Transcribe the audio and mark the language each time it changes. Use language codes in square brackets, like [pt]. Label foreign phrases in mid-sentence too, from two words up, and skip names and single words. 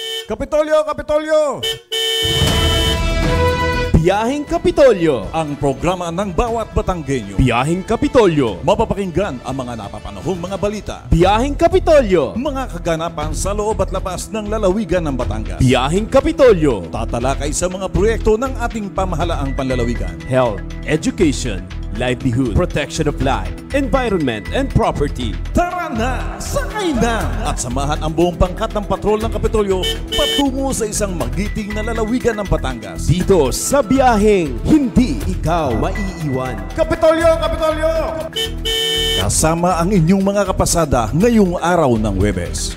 [tl] Kapitolyo, Kapitolyo! Biyaheng Kapitolyo. Ang programa ng bawat Batanggenyo. Biyaheng Kapitolyo. Mapapakinggan ang mga napapanahong mga balita. Biyaheng Kapitolyo. Mga kaganapan sa loob at labas ng lalawigan ng Batangas. Biyaheng Kapitolyo. Tatalakay sa mga proyekto ng ating pamahalaang panlalawigan. [en] Health, education, livelihood, protection of life, environment, and property. [tl] Tara na! Sakay na! At samahan ang buong pangkat ng patrol ng Kapitolyo patungo sa isang magiting na lalawigan ng Batangas. Dito sa biyaheng hindi ikaw maiiwan. Kapitolyo, Kapitolyo! Kasama ang inyong mga kapasada ngayong araw ng Huwebes.